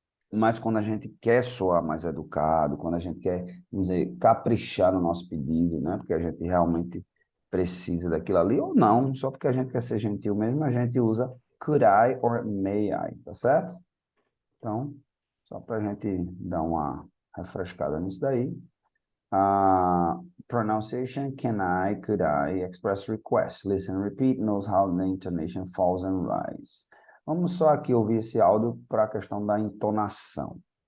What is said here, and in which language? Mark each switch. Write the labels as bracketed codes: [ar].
[pt] Mas quando a gente quer soar mais educado, quando a gente quer, vamos dizer, caprichar no nosso pedido, né? Porque a gente realmente precisa daquilo ali, ou não, só porque a gente quer ser gentil mesmo, a gente usa [en] could I or may I, [pt] tá certo? Então, só para a gente dar uma refrescada nisso daí. [en] Pronunciation, can I, could I, express request, listen, repeat, knows how the intonation falls and rise. [pt] Vamos só aqui ouvir esse áudio para a questão da entonação.